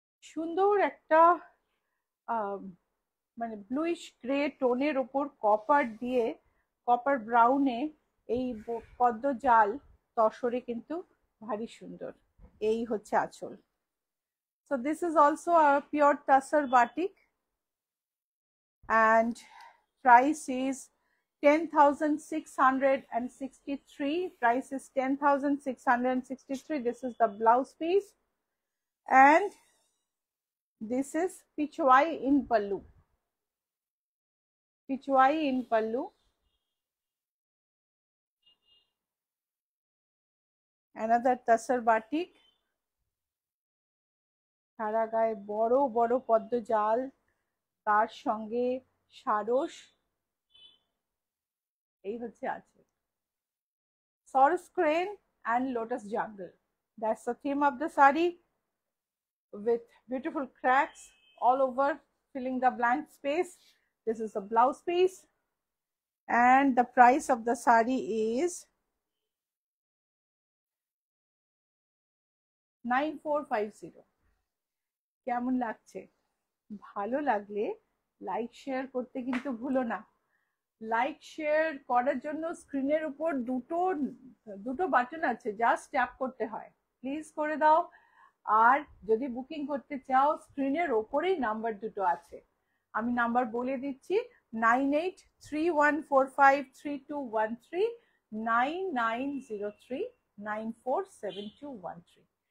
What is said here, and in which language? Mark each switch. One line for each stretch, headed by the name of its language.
Bangla: সুন্দর একটা মানে ব্লুইশ গ্রে টোনের ওপর কপার দিয়ে, কপার ব্রাউনে এই পদ্ম জাল তসরে কিন্তু ভারী সুন্দর। এই হচ্ছে আঁচল।
English: So this is also a pure tussar batik and price is 10,663. Price is 10,663. This is the blouse piece and this is pichwai in pallu. Pichwai in pallu. Another tussar batik.
Bangla: সারা গায়ে বড় বড় পদ্ম জাল, তার সঙ্গে সারস। এই হচ্ছে আছে
English: Swaros crane and lotus jungle. That's the theme of the sari, with beautiful cracks all over filling the blank space. This is the blouse piece and the price of the sari is 9450.
Bangla: কেমন লাগছে? ভালো লাগলে like share করতে কিন্তু ভুলো না। Like share করার জন্য স্ক্রিনের উপর দুটো বাটন আছে, জাস্ট ট্যাপ করতে হয়, প্লিজ করে দাও। আর যদি বুকিং করতে চাও স্ক্রিনের ওপরেই নাম্বার দুটো আছে, আমি নাম্বার বলে দিচ্ছি 9831453213, 9903947213।